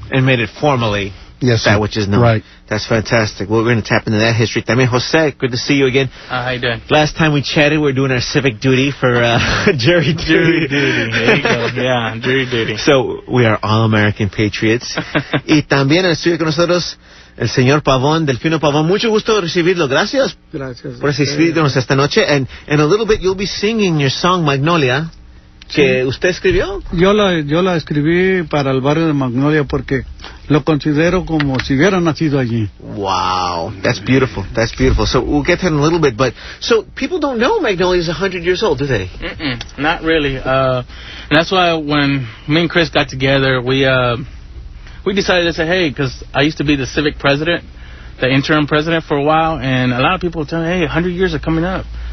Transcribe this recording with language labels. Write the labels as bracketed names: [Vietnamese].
[English] And made it formally that which is known. Right. That's fantastic. Well, we're going to tap into that history. [Spanish] También, [English] Jose, good to see you again. How you doing? Last time we chatted, we were doing our civic duty for jury duty. Jury duty. There you go. Yeah, jury duty. So, we are all American patriots. [Spanish] Y también en el estudio con nosotros el señor Pavón, Delfino Pavón. Mucho gusto recibirlo. Gracias. Gracias. Por asistirnos esta noche. [English] And in a little bit, you'll be singing your song, Magnolia. [Spanish] ¿Que usted escribió? Yo la escribí para el barrio de Magnolia porque lo considero como si hubiera nacido allí. [English] Wow, that's beautiful. That's beautiful. So we'll get to that in a little bit. But so people don't know Magnolia is 100 years old, do they? Not really. And that's why when me and Chris got together, we decided to say, hey, because I used to be the civic president, the interim president for a while, and a lot of people tell me, hey, 100 years are coming up.